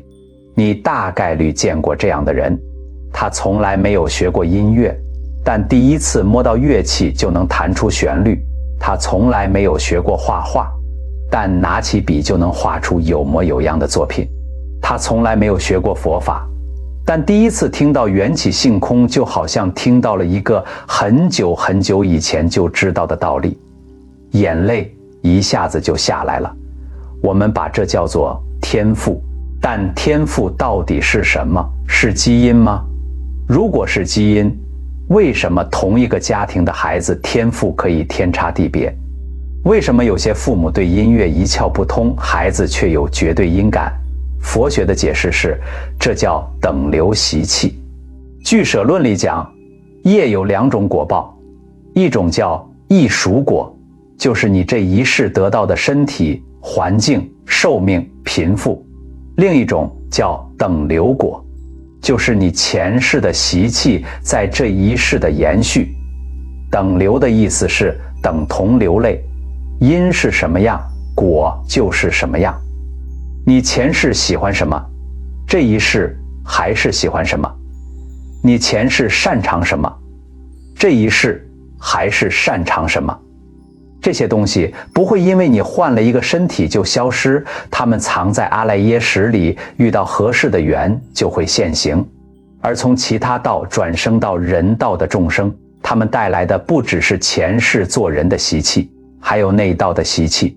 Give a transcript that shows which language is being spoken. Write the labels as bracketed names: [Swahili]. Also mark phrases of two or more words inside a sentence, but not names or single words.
[Chinese] 你大概率見過這樣的人，他從來沒有學過音樂，但第一次摸到樂器就能彈出旋律；他從來沒有學過畫畫，但拿起筆就能畫出有模有樣的作品；他從來沒有學過佛法，但第一次聽到緣起性空，就好像聽到了一個很久很久以前就知道的道理，眼淚一下子就下來了。我們把這叫做天賦。但天賦到底是什麼？是基因嗎？如果是基因，為什麼同一個家庭的孩子天賦可以天差地別？為什麼有些父母對音樂一竅不通，孩子卻有絕對音感？佛學的解釋是，這叫等流習氣。俱舍論裡講，業有兩種果報，一種叫異熟果，就是你這一世得到的身體、環境、壽命、貧富；另一種叫等流果，就是你前世的習氣在這一世的延續。等流的意思是等同流淚，因是什麼樣，果就是什麼樣。你前世喜歡什麼，這一世還是喜歡什麼；你前世擅長什麼，這一世還是擅長什麼。這些東西不會因為你換了一個身體就消失，它們藏在阿賴耶識裡，遇到合適的緣就會現形。而從其他道轉生到人道的眾生，他們帶來的不只是前世做人的習氣，還有內道的習氣。